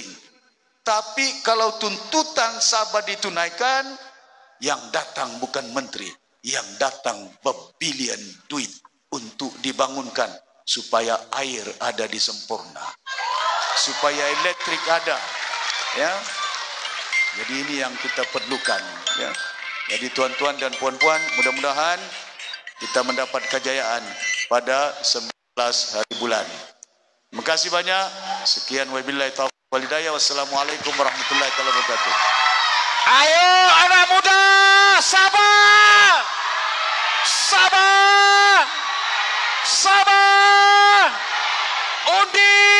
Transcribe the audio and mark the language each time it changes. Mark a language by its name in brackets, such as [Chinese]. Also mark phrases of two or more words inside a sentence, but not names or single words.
[Malay] Tapi kalau tuntutan Sabah ditunaikan, yang datang bukan menteri, yang datang berbilion duit untuk dibangunkan supaya air ada di Sempurna, supaya elektrik ada, ya. Jadi ini yang kita perlukan, ya. Jadi tuan-tuan dan puan-puan, mudah-mudahan kita mendapat kejayaan pada 11 hari bulan. Terima kasih banyak. [Arabic] Sekian وبالله التوفيق والهداية. والسلام عليكم ورحمة الله وبركاته. [Malay] Ayo anak muda, Sabah! Sabah! Sabah! Undi.